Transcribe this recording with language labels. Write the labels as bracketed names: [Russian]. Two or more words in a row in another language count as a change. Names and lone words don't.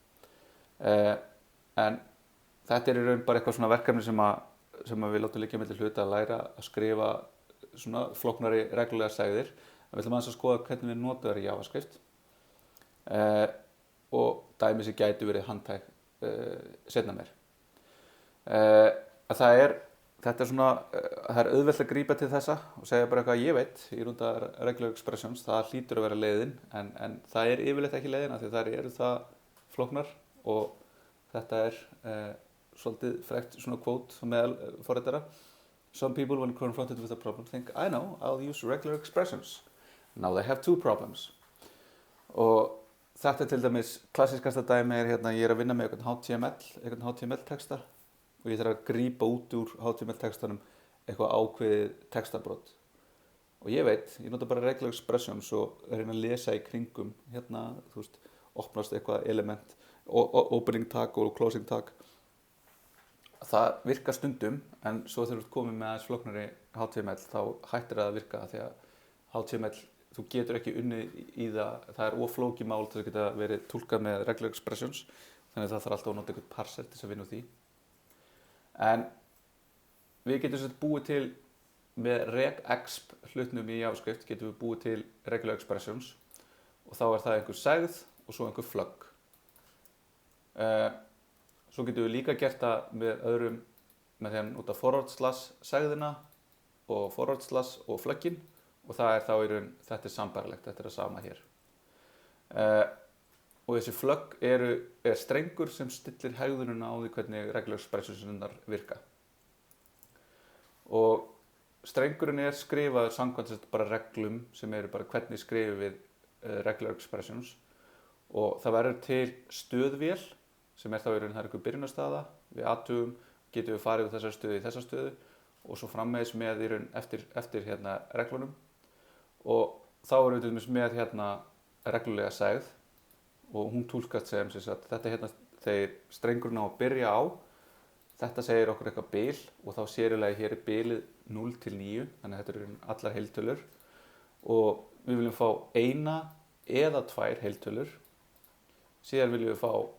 [Icelandic] En þetta er í raun bara eitthvað svona verkefni sem við látum liggja milli hluta að læra að skrifa svona flóknari reglulegar segðir. Við ætlum aðeins að skoða hvernig við notum þær í JavaScript og dæmi sem gæti verið handhæg seinna meir. Það er auðvelt að grípa til þessa og segja bara eitthvað ég veit í rúnda [English] regular expressions, [Icelandic] það hlýtur að vera leiðin en það er yfirleitt ekki leiðin af því þær eru það flóknar og þetta er svolítið frekt svona quote meðal forritara. [English] Some people when confronted with a problem think I know, I'll use regular expressions. Now they have two problems. [Icelandic] Og þetta til dæmis klassískasta dæmi er hérna ég er að vinna með einhvern HTML texta og ég þarf að grípa út úr HTML textanum eitthvað ákveðið textabrot. Og ég veit, ég nota bara [English] regular expressions [Icelandic] og reyna að lesa í kringum hérna, þú veist, opnast eitthvað element, [English] opening tag [Icelandic] og [English] closing tag. [Icelandic] Það virkar stundum en svo þegar þú ert komið með aðeins flóknari HTML þá hættir það að virka því að HTML, þú getur ekki unnið í það er oflókið mál til að geta verið túlkað með [English] regular expressions [Icelandic] þannig að það þarf alltaf að nota einhvern parser til þess að vinna úr því. En við getum búið til með regexp hlutnum í JavaScript getum við búið til [English] regular expressions [Icelandic] og þá er það einhver segð og svo einhver flögg. Svo getum við líka gert það með öðrum með því að nota [English] forward slash [Icelandic] segðina og [English] forward slash [Icelandic] og flöggin og það er þá í raun, þetta er sambærilegt, þetta er það sama hér. Og þessi flögg er strengur sem stillir hegðunina á því hvernig [English] regular expressionsinnar [Icelandic] virka. Og strengurinn er skrifaður samkvæmt bara reglum sem eru bara hvernig skrifum við [English] regular expressions [Icelandic] og það verður til stöðvél sem er þá í raun, það er einhver byrjunarstaða, við athugum, getum við farið úr þessar stöðu í þessa stöðu og svo framvegis með í raun eftir hérna reglunum og þá erum við til dæmis með hérna reglulega segð og hún túlkast sem sagt þetta hérna þegar strengurinn á að byrja á þetta segir okkur eitthvað bil og þá sérilega hér er bilið 0 til 9 þannig að þetta eru allar heiltölur og við viljum fá eina eða tvær heiltölur síðan viljum við fá